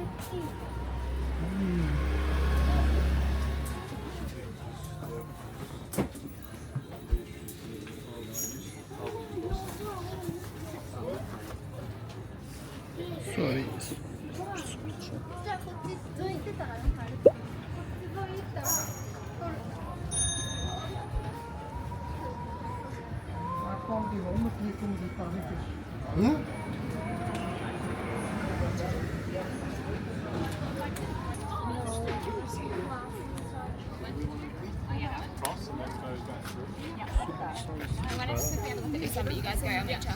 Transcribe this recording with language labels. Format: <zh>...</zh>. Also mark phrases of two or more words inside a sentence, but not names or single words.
<en>Sorry.</en> <ja>じゃあこっちどいてたら分かる。こっちどいたら取る。 Hı?</ja> <en>I went to the other one to do some, but you guys go, I'll meet you.</en>